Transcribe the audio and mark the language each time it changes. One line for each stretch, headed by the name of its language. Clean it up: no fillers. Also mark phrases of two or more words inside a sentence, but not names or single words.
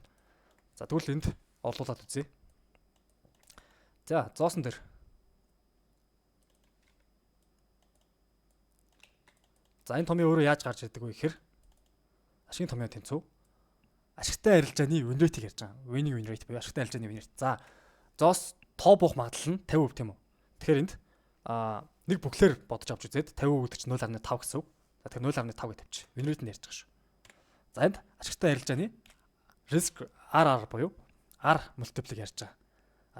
Mongolian: За тэгвэл энд орлуулад үзье. За зоосон дээр за энэ томьёо өөрөө яаж гарч ирдэг вэ гэхээр ашигын томьёо тэнцүү ашигтай арилжааны
English: win rate-
Mongolian: ийг ярьж байгаа.
English: Winning win rate
Mongolian: буюу ашигтай арилжааны
English: win rate.
Mongolian: За зоос тоо буух магадлал нь 50% тийм үү. Тэгэхээр энд нэг бүхлээр бодож авч үзээд 50% гэдэг чинь 0.5 гэсэн үг. За тэгэхээр 0.5 гэж тавьчих.
English: Win rate
Mongolian: нь ярьж байгаа шүү. За энд ашигтай арилжааны
English: risk RR
Mongolian: буюу
English: R multiple-
Mongolian: ийг ярьж байгаа.